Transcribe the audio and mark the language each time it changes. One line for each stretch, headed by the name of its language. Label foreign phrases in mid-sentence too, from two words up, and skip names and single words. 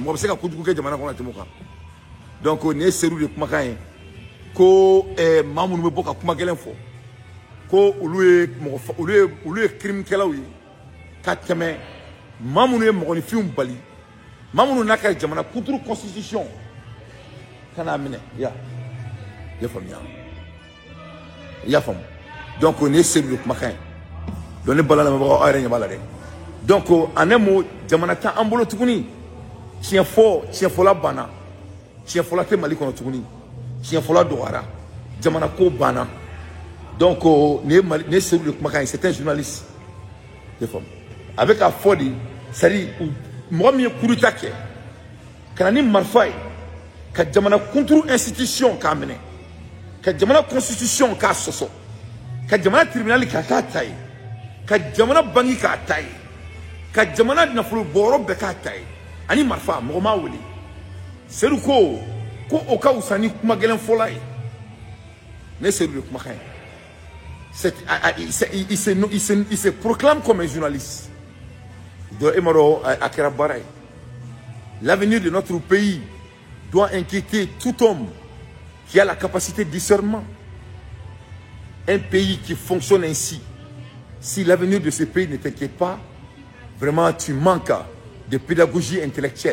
Bambara: mɔgɔ bɛ se ka kojugu kɛ jamana kɔnɔ tɛmɛ o kan donc nin ye Seydou de kumakan ye ko maa minnu bɛ bɔ ka kuma gɛlɛn fɔ ko olu ye crime kɛlaw ye ka tɛmɛ maa minnu ye mɔgɔninfinw bali maa minnu n'a ka jamana kunturu constitution ka n'a minɛ i y'a faamuya i y'a faamu donc nin ye Seydou de kumakan ye donc ne bala lamɛnbagaw aw yɛrɛ ɲɛ b'a la dɛ donc
French: en un mot
Bambara: jamana t'an an bolo tuguni tiɲɛfɔla banna tiɲɛfɔla tɛ Mali kɔnɔ tuguni tiɲɛfɔla dɔgɔyara jamana ko banna donc nin ye Seydou de kumakan ye
French: c'est un journaliste
Bambara: i y'a faamu a bɛ k'a fɔ de
French: c'est-à-dire
Bambara: mɔgɔ min ye
French: coup d'état
Bambara: kɛ ka na ni marifa ye ka jamana kunturu institution k'a minɛ ka jamana constitution k'a sɔsɔ ka jamana tribunal k'a ta ye ka jamana bangi k'a ta ye ka jamana nafolo bɔyɔrɔ bɛɛ k'a ta ye ani marifa mɔgɔ m'a wele Seydou ko o ka wusa ni kuma gɛlɛn fɔla ye ne Seydou de kumakan
French: ye il se proclame comme un journaliste donc
Bambara: e ma dɔn a kɛra baara ye
French: l'avenir de notre pays doit inquiéter tout homme qui a la capacité de discernement. Un pays qui fonctionne ainsi, si l'avenir de ce pays ne t'inquiète pas, vraiment tu manques de pédagogie intellectuelle.